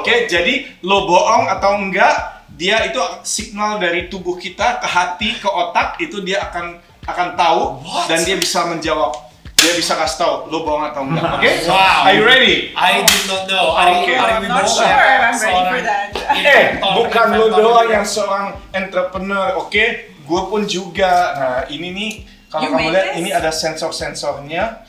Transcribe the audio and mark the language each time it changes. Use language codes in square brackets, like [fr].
[id] Oke, jadi lo bohong atau enggak, dia itu signal dari tubuh kita ke hati, ke otak, itu dia akan tahu. [en] What? [id] Dan dia bisa menjawab. Dia bisa kasih tahu lo bohong atau enggak. Oke? [en] Wow. Are you ready? I did not know. Okay. I'm not sure I'm ready for that. [id] Bukan lo doang yang seorang entrepreneur, oke? Gue pun juga. Nah, ini nih kalau kamu lihat ini ada sensor-sensornya.